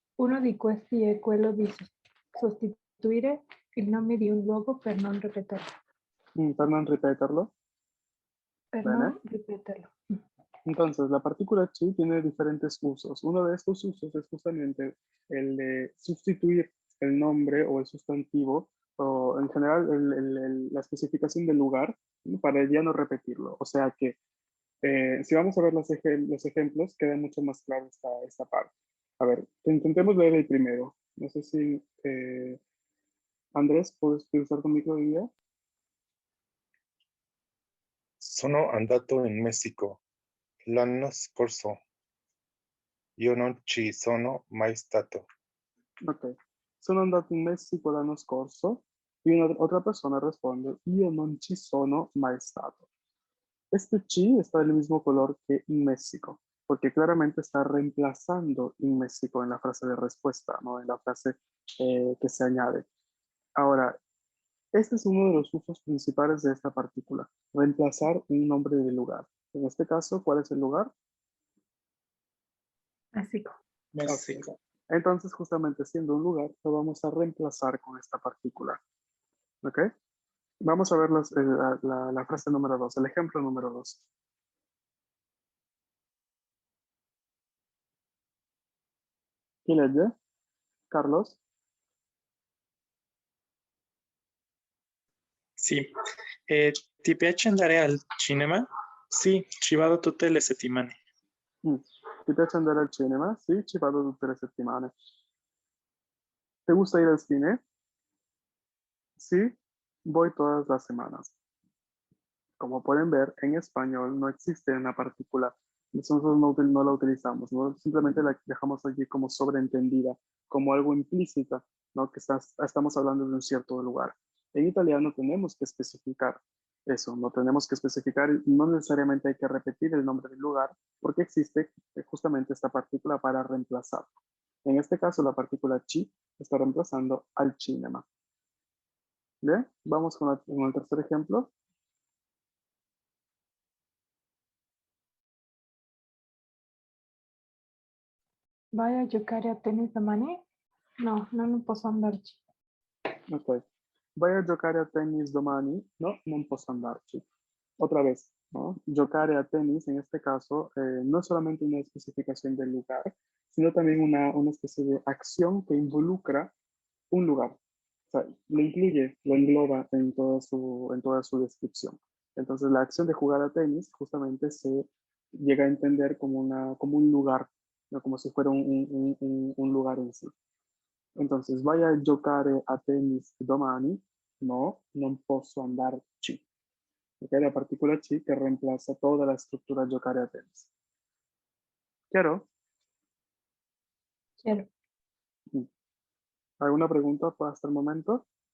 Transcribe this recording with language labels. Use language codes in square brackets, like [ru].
[it] Uno di questi è quello di sostituire il nome di un luogo per non ripeterlo. [es] Fernán, repetirlo. [it] Per Bene. non ripeterlo. [es] Entonces, la partícula chi tiene diferentes usos. Uno de estos usos es justamente el de sustituir el nombre o el sustantivo, o en general la especificación del lugar, ¿no? Para ya no repetirlo. O sea que Si vamos a ver los ejemplos, queda mucho más claro esta parte. A ver, intentemos leer el primero. No sé si, Andrés, ¿puedes utilizar tu micro de guía? [it] Sono andato in Messico l'anno scorso. Io non ci sono mai stato. Ok. Sono andato in Messico l'anno scorso [es] y otra persona responde, [it] io non ci sono mai stato. [es] Este chi está del mismo color que en México, porque claramente está reemplazando en México en la frase de respuesta, ¿no? En la frase que se añade. Ahora, este es uno de los usos principales de esta partícula, reemplazar un nombre de lugar. En este caso, ¿cuál es el lugar? México. México. Ok. Entonces, justamente siendo un lugar, lo vamos a reemplazar con esta partícula. ¿Ok? Vamos a ver la frase número 2, el ejemplo número 2. ¿Quién legge? Carlos. [it] Sì. Ti piace andare al cinema? Sì, ci vado tutte le settimane. ¿Ti piace andare al cinema? Sì, ci vado tutte le settimane. [es] ¿Te gusta ir al cine? Sí, voy todas las semanas. Como pueden ver, en español no existe una partícula. Nosotros no la utilizamos, ¿no? Simplemente la dejamos allí como sobreentendida, como algo implícita, ¿no? Que estamos hablando de un cierto lugar. En italiano tenemos que especificar eso, no tenemos que especificar, no necesariamente hay que repetir el nombre del lugar, porque existe justamente esta partícula para reemplazar. En este caso, la partícula ci está reemplazando al cinema. Bien, vamos con el tercer ejemplo. [it] Vai a giocare a tennis domani? No, non posso andarci. Ok. Vai a giocare a tennis domani? No, non posso andarci. [es] Otra vez, ¿no? [it] Giocare a tenis, [es] en este caso, no es solamente una especificación del lugar, sino también una especie de acción que involucra un lugar. O sea, lo incluye, lo engloba en toda su descripción. Entonces, la acción de jugar a tenis justamente se llega a entender como, como un lugar, ¿no? Como si fuera un lugar en sí. [it] Entonces, vai a giocare a tennis domani? No, non posso andarci. [es] Ok, la partícula chi que reemplaza toda la estructura [it] giocare a tenis. [es] ¿Claro? Quiero. ¿Alguna pregunta hasta el momento?